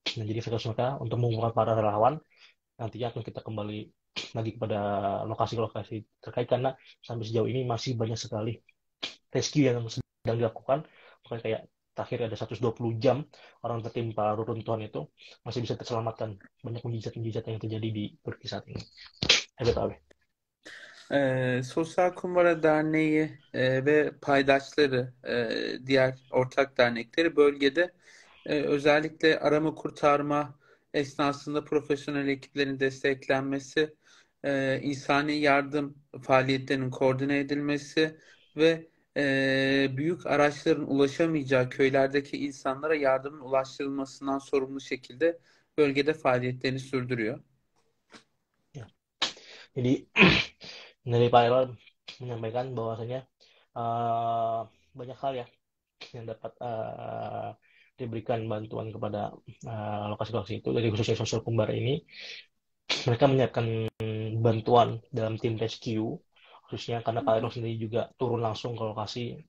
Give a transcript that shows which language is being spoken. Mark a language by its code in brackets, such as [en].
[id] Nah, jadi fokus mereka untuk mengumpulkan para relawan, nantinya akan kita kembali lagi kepada lokasi-lokasi terkait, karena sampai sejauh ini masih banyak sekali rescue yang sedang dilakukan. Bukan kayak terakhir ada 120 jam orang tertimpa reruntuhan itu masih bisa terselamatkan. Banyak mujizat-mujizat yang terjadi di Turki saat ini. [tr] Evet abi. Sosyal Kumbara Derneği ve paydaşları, diğer ortak dernekleri bölgede özellikle arama kurtarma esnasında profesyonel ekiplerin desteklenmesi, insani yardım faaliyetlerinin koordine edilmesi ve büyük araçların ulaşamayacağı köylerdeki insanlara yardımın ulaştırılmasından sorumlu şekilde bölgede faaliyetlerini sürdürüyor. [id] Jadi Dari Pak Erol menyampaikan bahwasanya uh, banyak hal ya yang dapat diberikan bantuan kepada lokasi-lokasi itu dari khususnya sosial Kumbara ini. Mereka menyiapkan bantuan dalam tim rescue khususnya karena Pak Erol sendiri juga turun langsung ke lokasi.